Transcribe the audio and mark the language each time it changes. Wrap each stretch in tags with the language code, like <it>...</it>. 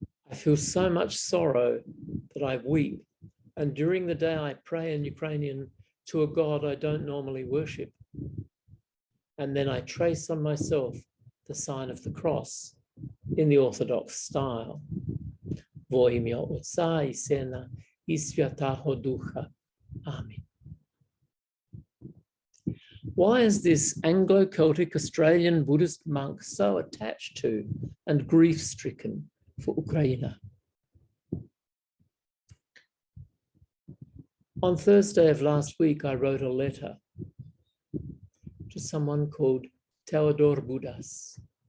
<en>I feel so much sorrow that I weep, and during the day I pray in Ukrainian to a God I don't normally worship. And then I trace on myself the sign of the cross in the Orthodox style.</en> <uk>Во ім'я Отця і Сина і Святого Духа.</uk> <en>Amen. Why is this Anglo-Celtic Australian Buddhist monk so attached to and grief-stricken for Ukraine? On Thursday of last week, I wrote a letter to someone called Theodore Budas.</en>